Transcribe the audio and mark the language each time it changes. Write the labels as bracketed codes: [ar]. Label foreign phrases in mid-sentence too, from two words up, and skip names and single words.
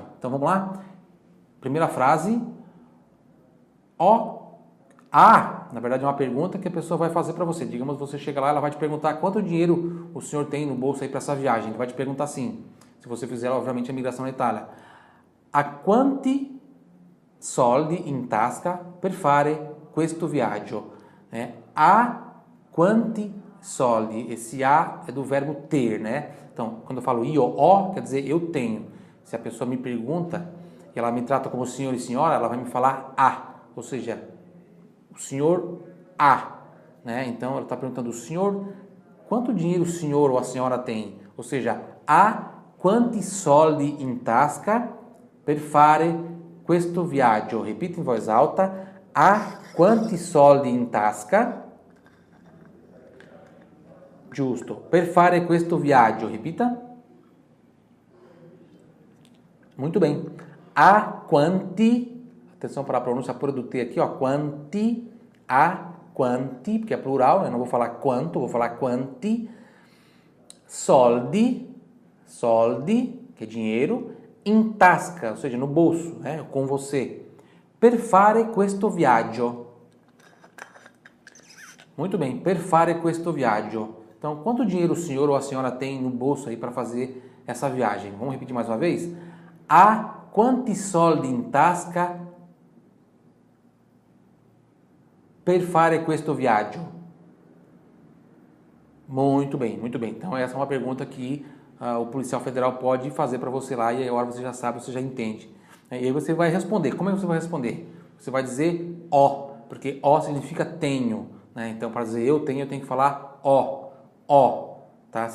[pt] Então vamos lá? Primeira frase. Na verdade é uma pergunta que a pessoa vai fazer para você. Digamos, você chega lá, ela vai te perguntar quanto dinheiro o senhor tem no bolso aí para essa viagem. Ele vai te perguntar assim, se você fizer, obviamente, a migração na Itália. [it] A quanti soldi in tasca per fare questo viaggio? A quanti soldi. [pt] Esse a é do verbo ter, né? Então, quando eu falo [it] io ho, [pt] quer dizer eu tenho. Se a pessoa me pergunta e ela me trata como senhor e senhora, ela vai me falar a, ou seja, o senhor A, né? Então ela está perguntando, o senhor, quanto dinheiro o senhor ou a senhora tem? Ou seja, [it] a quanti soldi in tasca per fare questo viaggio? [pt] Repita em voz alta, [it] a quanti soldi in tasca, giusto, per fare questo viaggio? [pt] Repita. Muito bem. [it] A quanti, [pt] atenção para a pronúncia pura do T aqui, ó, [it] quanti, a quanti, [pt] porque é plural, eu não vou falar quanto, vou falar [it] quanti, soldi, [pt] que é dinheiro, [it] in tasca, [pt] ou seja, no bolso, né, com você. [it] Per fare questo viaggio. [pt] Muito bem, [it] per fare questo viaggio. [pt] Então, quanto dinheiro o senhor ou a senhora tem no bolso aí para fazer essa viagem? Vamos repetir mais uma vez? [it] Ha quanti soldi in tasca per fare questo viaggio? [pt] Muito bem, muito bem. Então, essa é uma pergunta que o policial federal pode fazer para você lá e agora você já sabe, você já entende. E aí você vai responder. Como é que você vai responder? Você vai dizer ó, porque ó significa tenho, né? Então, para dizer eu tenho que falar ó, tá?